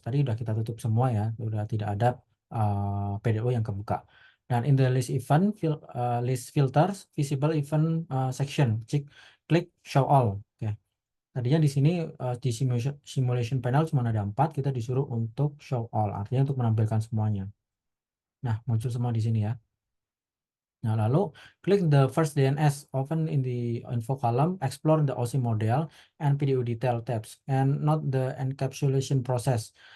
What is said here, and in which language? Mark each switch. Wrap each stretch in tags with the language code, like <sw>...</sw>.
<id>Tadi udah kita tutup semua ya, udah tidak ada PDU yang kebuka.</id> <en>Dan in the list event list filters visible event section, klik show all.</en> <id>Oke. Tadinya di sini di simulation panel cuma ada 4, kita disuruh untuk show all, artinya untuk menampilkan semuanya. Nah, muncul semua di sini ya. Nah, lalu klik</id> <en>the first DNS open in the info column, explore the OSI model and PDU detail tabs, and not the encapsulation process.</en>